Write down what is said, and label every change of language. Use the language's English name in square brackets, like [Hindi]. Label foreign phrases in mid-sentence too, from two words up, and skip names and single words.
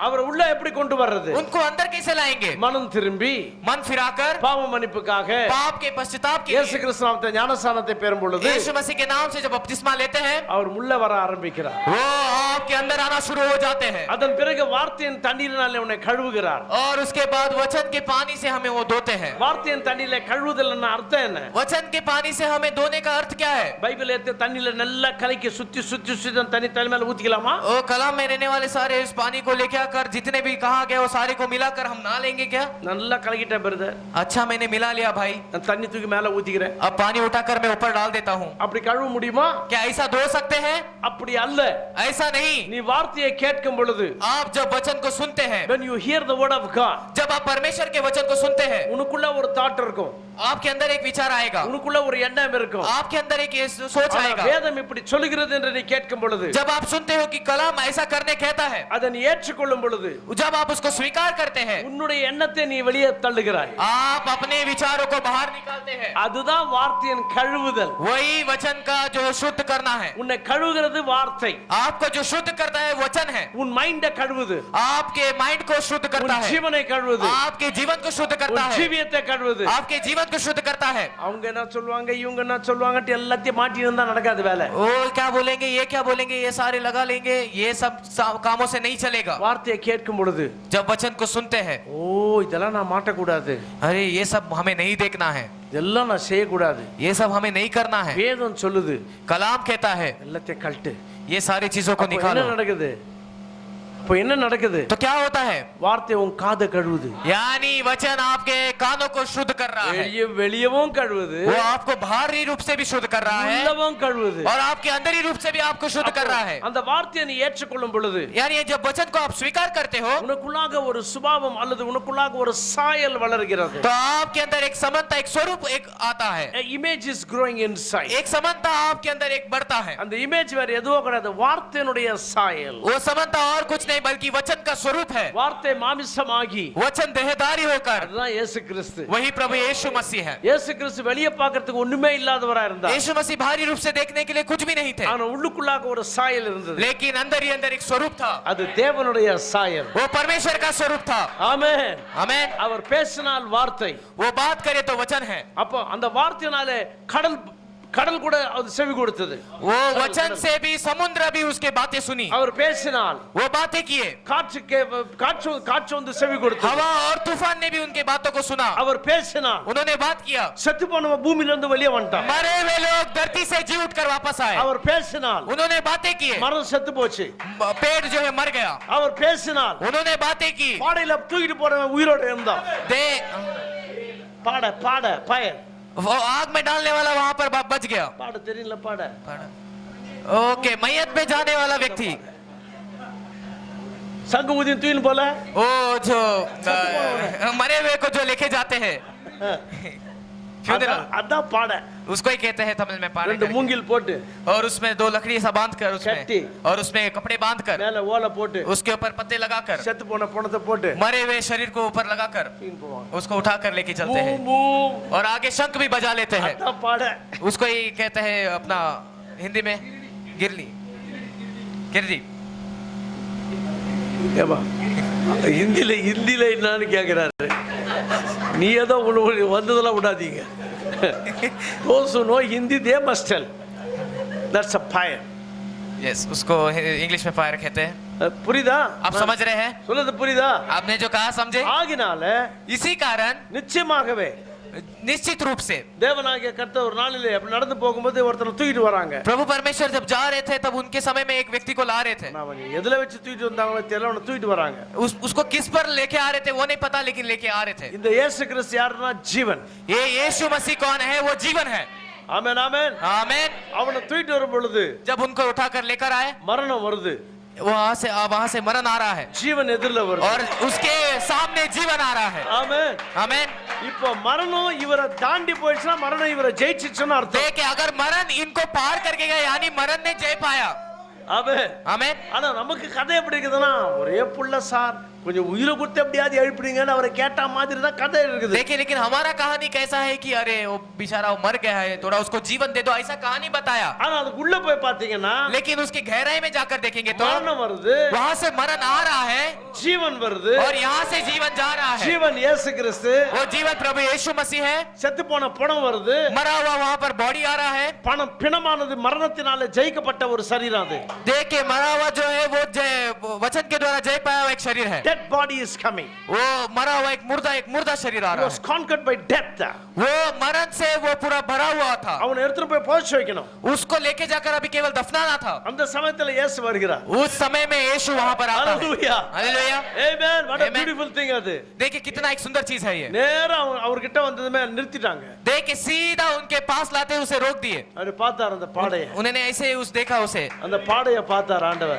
[Tamil] அவர் உள்ள எப்படி கொண்டு வர்றது? [Hindi] उनको अंदर कैसे लाएंगे? [Tamil] மனம் திரும்பி [Hindi] मन फिराकर [Tamil] பாவ மன்னிப்புக்காக [Hindi] पाप के पश्चाताप के [Tamil] இயேசு [Hindi] लिए [Tamil] கிறிஸ்து நாமத்தை ஞானஸ்நானத்தை பெறும் பொழுது [Hindi] यीशु मसीह के नाम से जब बपतिस्मा लेते हैं, [Tamil] அவர் உள்ள வர ஆரம்பிக்கிறார். [Hindi] वो आपके अंदर आना शुरू हो जाते हैं। [Tamil] அதன் பிறகு வார்த்தையின் தண்ணீரினாலே உன்னை கழுவுகிறார். [Hindi] और उसके बाद वचन के पानी से हमें वो धोते हैं। [Tamil] வார்த்தையின் தண்ணீரிலே கழுவுதல் என்ன அர்த்தம் என்ன? [Hindi] वचन के पानी से हमें धोने का अर्थ क्या है? [Tamil] பைபிள் எடுத்து தண்ணீர்ல நல்லா கலக்கி சுத்தி சுத்தி சுத்தி தண்ணி தண்ணி மேல ஊத்திக்கலாமா? [Hindi] ओ कलाम में रहने वाले सारे इस पानी को लेके आकर जितने भी कहा गया वो सारे को मिलाकर हम नहा लेंगे क्या? [Tamil] நல்லா கலக்கிட்டேன் பிரதர், [Hindi] अच्छा मैंने मिला लिया भाई, [Tamil] நான் தண்ணி தூக்கி மேல ஊத்திக்கிறேன். [Hindi] अब पानी उठाकर मैं ऊपर डाल देता हूँ। [Tamil] அப்படி கழுவ முடியுமா? [Hindi] क्या ऐसा धो सकते हैं? [Tamil] அப்படி அல்ல. [Hindi] ऐसा नहीं। [Tamil] நீ வார்த்தையை கேட்கும் பொழுது, [Hindi] आप जब वचन को सुनते हैं, [English] when you hear the word of God, [Hindi] जब आप परमेश्वर के वचन को सुनते हैं, [Tamil] உனக்குள்ள ஒரு தாட் இருக்கும், [Hindi] आपके अंदर एक विचार आएगा, [Tamil] உனக்குள்ள ஒரு எண்ணம் இருக்கும். [Hindi] आपके अंदर एक सोच [Tamil] ஆனா [Hindi] आएगा। [Tamil] வேதம் இப்படி சொல்லுகிறது என்று நீ கேட்கும் பொழுது, [Hindi] जब आप सुनते हो कि कलाम ऐसा करने कहता है, [Tamil] அதை நீ ஏற்றுக்கொள்ளும் பொழுது [Hindi] जब आप उसको स्वीकार करते हैं, [Tamil] உன்னுடைய எண்ணத்தை நீ வெளியே தள்ளுகிறாய். [Hindi] आप अपने विचारों को बाहर निकालते हैं। [Tamil] அதுதான் வார்த்தையின் கழுவுதல். [Hindi] वही वचन का जो शुद्ध करना है। [Tamil] உன்னை கழுவுகிறது வார்த்தை. [Hindi] आपको जो शुद्ध करता होता है वचन है [Tamil] உன் மைண்ட கழுவுது, [Hindi] आपके माइंड को शुद्ध [Tamil] உன் [Hindi] करता है [Tamil] ஜீவனை கழுவுது, [Hindi] आपके जीवन को शुद्ध करता [Tamil] உன் [Hindi] है [Tamil] ஜீவியத்தை கழுவுது. [Hindi] आपके जीवन को शुद्ध करता है [Tamil] அவங்க என்ன சொல்லுவாங்க, இவங்க என்ன சொல்லுவாங்கட்டு எல்லாத்தையும் மாட்டி இருந்தா நடக்காது வேலை. [Hindi] ओ क्या बोलेंगे ये क्या बोलेंगे ये सारे लगा लेंगे ये सब कामों से नहीं चलेगा [Tamil] வார்த்தையை கேட்கும் பொழுது [Hindi] जब वचन को सुनते हैं [Tamil] ஓ இதெல்லாம் நான் மாட்டக்கூடாது, [Hindi] अरे ये सब हमें नहीं देखना है [Tamil] இதெல்லாம் நான் செய்யக்கூடாது. [Hindi] ये सब हमें नहीं करना है [Tamil] வேதம் சொல்லுது [Hindi] कलाम कहता है [Tamil] எல்லாத்தையும் கழட்டு. [Hindi] ये सारी चीजों को [Tamil] அப்போ என்ன [Hindi] निकालो [Tamil] நடக்குது? இப்போ என்ன நடக்குது? [Hindi] तो क्या होता है [Tamil] வார்த்தை உன் காதை கழுவுது, [Hindi] यानी वचन आपके कानों को शुद्ध कर रहा है [Tamil] வெளியவும் கழுவுது, [Hindi] वो आपको बाहरी रूप से भी शुद्ध कर रहा है [Tamil] உள்ளவும் கழுவுது. [Hindi] और आपके अंदरी रूप से भी आपको शुद्ध कर रहा है [Tamil] அந்த வார்த்தையை நீ ஏற்றுக்கொள்ளும் பொழுது [Hindi] यानी जब वचन को आप स्वीकार करते हो [Tamil] உனக்குள்ளாக ஒரு சுபாவம் அல்லது உனக்குள்ளாக ஒரு சாயல் வளர்கிறது. [Hindi] तो आपके अंदर एक समानता एक स्वरूप एक आता है [English] A image is growing inside. [Hindi] एक समानता आपके अंदर एक बढ़ता है [Tamil] அந்த இமேஜ் வேற எதுவோ கிடையாது, வார்த்தையினுடைய சாயல். [Hindi] वो समानता और कुछ नहीं बल्कि वचन का स्वरूप है [Tamil] வார்த்தை மாமிசமாகி [Hindi] वचन देहधारी होकर [Tamil] அதுதான் இயேசு கிறிஸ்து. [Hindi] वही प्रभु यीशु मसीह है [Tamil] இயேசு கிறிஸ்து வெளியே பார்க்கிறதுக்கு ஒண்ணுமே இல்லாதவரா இருந்தார், [Hindi] यीशु मसीह बाहरी रूप से देखने के लिए कुछ भी नहीं थे [Tamil] ஆனா உள்ளுக்குள்ளாக ஒரு சாயல் இருந்தது. [Hindi] लेकिन अंदर ही अंदर एक स्वरूप था [Tamil] அது தேவனுடைய சாயல். [Hindi] वो परमेश्वर का स्वरूप था [Tamil] ஆமென். [Hindi] आमेन [Tamil] அவர் பேசினால் வார்த்தை, [Hindi] वो बात करे तो वचन है [Tamil] அப்போ அந்த வார்த்தையினாலே கடல் கூட அது செவி கொடுத்தது. [Hindi] वो वचन से भी समुद्र भी उसके बातें सुनी [Tamil] அவர் பேசினால் [Hindi] वो बातें किए [Tamil] காற்று வந்து செவி கொடுத்தது. [Hindi] हवा और तूफान ने भी उनके बातों को सुना [Tamil] அவர் பேசினால் [Hindi] उन्होंने बात किया [Tamil] செத்து போனவன் பூமியில இருந்து வெளியே வந்துட்டான். [Hindi] मरे हुए लोग धरती से जी उठकर वापस आए [Tamil] அவர் பேசினால் [Hindi] उन्होंने बातें की [Tamil] மரம் செத்து போச்சு. [Hindi] पेड़ जो है मर गया [Tamil] அவர் பேசினால் [Hindi] उन्होंने बातें की [Tamil] பாடையில தூக்கிட்டு போறவன் உயிரோட இருந்தான். [Hindi] दे [Tamil] பாட பயர் [Hindi] वो आग में डालने वाला वहां पर बच गया [Tamil] பாட தெரியல பாட [Hindi] ओके मैयत में जाने वाला व्यक्ति [Tamil] சங்கு ஊதி தூக்கின்னு போல [Hindi] वो जो मरे हुए को जो लेके जाते हैं [Tamil] அதான் பாட. [Hindi] उसको ही कहते हैं तमिल में पानी [Tamil] ரெண்டு மூங்கில் போட்டு [Hindi] और उसमें दो लकड़ी सा बांध कर [Tamil] कट्टी। [Hindi] उसमें और उसमें कपड़े बांध कर [Tamil] மேல ஓலை போட்டு [Hindi] उसके ऊपर पत्ते लगाकर [Tamil] செத்து போன பணத்தை போட்டு [Hindi] मरे हुए शरीर को ऊपर लगाकर [Tamil] தூக்கின்னு போவாங்க. [Hindi] उसको उठाकर लेके चलते हैं [Tamil] பூம், பூம். [Hindi] और आगे शंख भी बजा लेते हैं [Tamil] அதான் பாட. [Hindi] उसको ही कहते हैं अपना हिंदी में गिरली गिरली [Tamil] ஏப்பா ஹிந்தில என்னன்னு கேக்குறாரு. நீ ஏதோ வந்ததெல்லாம் விடாதீங்க. [English] those who know Hindi they must tell that's a fire. [Hindi] यस उसको इंग्लिश में फायर कहते हैं [Tamil] புரியுதா? [Hindi] आप समझ रहे हैं [Tamil] சொல்றது புரியுதா? [Hindi] आपने जो कहा समझे [Tamil] ஆகினால [Hindi] इसी कारण [Tamil] நிச்சயமாகவே [Hindi] निश्चित रूप से [Tamil] தேவனாகிய கர்த்தர் ஒரு நாளிலே அப்படி நடந்து போகும்போது ஒருத்தனை தூக்கிட்டு வராங்க. [Hindi] प्रभु परमेश्वर जब जा रहे थे तब उनके समय में एक व्यक्ति को ला रहे थे [Tamil] அவன் எதுல வச்சு தூக்கிட்டு வந்தாங்களோ தெரியல, அவனை தூக்கிட்டு வராங்க. [Hindi] उसको किस पर लेके आ रहे थे वो नहीं पता लेकिन लेके आ रहे थे [Tamil] இந்த இயேசு கிறிஸ்து யாருன்னா ஜீவன். [Hindi] ये यीशु मसीह कौन है वो जीवन है [Tamil] ஆமென் ஆமென். [Hindi] आमीन [Tamil] அவனை தூக்கிட்டு வரும் பொழுது [Hindi] जब उनको उठाकर लेकर आए [Tamil] மரணம் வருது, [Hindi] वहां से मरण आ रहा है [Tamil] ஜீவன் எதிரில வருது. [Hindi] और उसके सामने जीवन आ रहा है [Tamil] ஆமென். [Hindi] आमीन [Tamil] இப்போ மரணம் இவரை தாண்டி போயிடுச்சுன்னா மரணம் இவரை ஜெயிச்சிச்சுன்னு அர்த்தம். [Hindi] देखिए अगर मरण इनको पार करके गया यानी मरण ने जय पाया [Tamil] ஆமென். [Hindi] आमीन [Tamil] ஆனா நமக்கு கதை எப்படி இருக்குதுன்னா, ஒரே புள்ள சார் கொஞ்சம் உயிரை கொடுத்து எப்படியாவது எழுப்பிடுங்கன்னு அவரை கேட்ட மாதிரி தான் கதை இருக்குது. [Hindi] देखिए लेकिन हमारा कहानी कैसा है कि अरे वो बेचारा वो मर गया है थोड़ा उसको जीवन दे दो ऐसा कहानी बताया [Tamil] ஆனா அதுக்குள்ள போய் பாத்தீங்கன்னா [Hindi] लेकिन उसकी गहराई में जाकर देखेंगे तो [Tamil] மரணம் வருது, [Hindi] वहां से मरण आ रहा है [Tamil] ஜீவன் வருது. [Hindi] और यहाँ से जीवन जा रहा है [Tamil] ஜீவன் இயேசு கிறிஸ்து, [Hindi] वो जीवन प्रभु यीशु मसीह है [Tamil] செத்து போன பணம் வருது. [Hindi] मरा हुआ वहां पर बॉडी आ रहा है [Tamil] பணம் பிணமானது மரணத்தினால ஜெயிக்கப்பட்ட ஒரு சரீரம் அது. [Hindi] देखिए मरा हुआ जो है वो वचन के द्वारा जय पाया हुआ एक शरीर है [English] Dead body is coming. [Hindi] वो मरा हुआ एक मुर्दा शरीर आ [English] He [Hindi] रहा [English] was [Hindi] है [English] conquered by death. [Hindi] वो मरण से वो पूरा भरा हुआ था [Tamil] அவனை எடுத்துட்டு போய் புதைச்சு வைக்கணும். [Hindi] उसको लेके जाकर अभी केवल दफनाना था [Tamil] அந்த சமயத்துல இயேசு வருகிறார். [Hindi] उस समय में यीशु वहां पर आता है [English] Hallelujah. [Hindi] हालेलुया [English] Amen. What a Amen. beautiful thing அது. [Hindi] देखिए कितना एक सुंदर चीज है ये [Tamil] நேரா அவர்கிட்ட வந்ததுமே நிறுத்திட்டாங்க. [Hindi] देखिए सीधा उनके पास लाते उसे रोक दिए [Tamil] அவர் பார்த்தார் அந்த பாடைய. [Hindi] उन्होंने ऐसे उस देखा उसे [Tamil] அந்த பாடைய பார்த்தார் ஆண்டவர்.